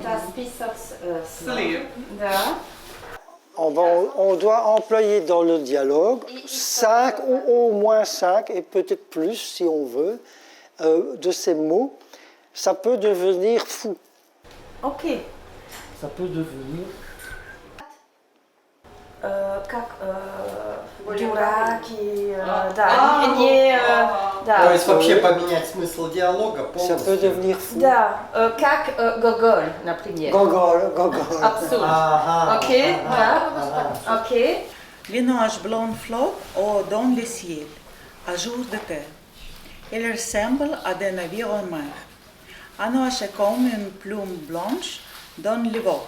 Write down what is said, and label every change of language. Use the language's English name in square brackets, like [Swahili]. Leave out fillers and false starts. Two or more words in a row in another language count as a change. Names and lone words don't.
[French] On doit employer dans le dialogue 5 ou au moins 5, et peut-être plus si on veut, de ces mots. Ça peut devenir fou. Ok. Ça peut devenir... [Russian] Как дураки, да, не, да. То есть вообще поменять смысл диалога полностью. [French] Ça peut devenir fou. [Russian] Да, как Гоголь, например. [French] Gogol. Absurde. Ok, да, ok. Les nuages blancs flottent dans le ciel, à jour de terre. Ils ressemblent à des navires en mer. Un nuage est comme une plume blanche dans le vent.